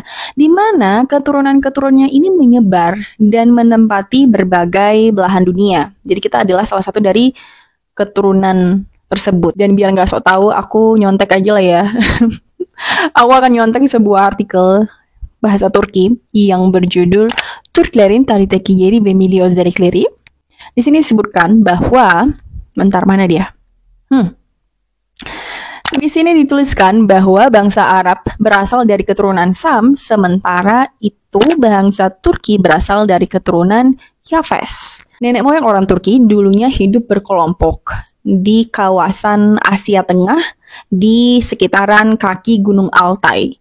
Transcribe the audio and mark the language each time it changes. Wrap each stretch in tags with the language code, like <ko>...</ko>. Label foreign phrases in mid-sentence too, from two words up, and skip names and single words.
<id>Di mana keturunan-keturunannya ini menyebar dan menempati berbagai belahan dunia. Jadi kita adalah salah satu dari keturunan tersebut. Dan biar nggak sok tahu, aku nyontek aja lah ya. Aku akan nyontek sebuah artikel bahasa Turki yang berjudul Türklerin tarihteki yeri ve milli özellikleri. Di sini disebutkan bahwa, bentar mana dia? Di sini dituliskan bahwa bangsa Arab berasal dari keturunan Sam, sementara itu bangsa Turki berasal dari keturunan Yafes. Nenek moyang orang Turki dulunya hidup berkelompok di kawasan Asia Tengah di sekitaran kaki Gunung Altai.</id>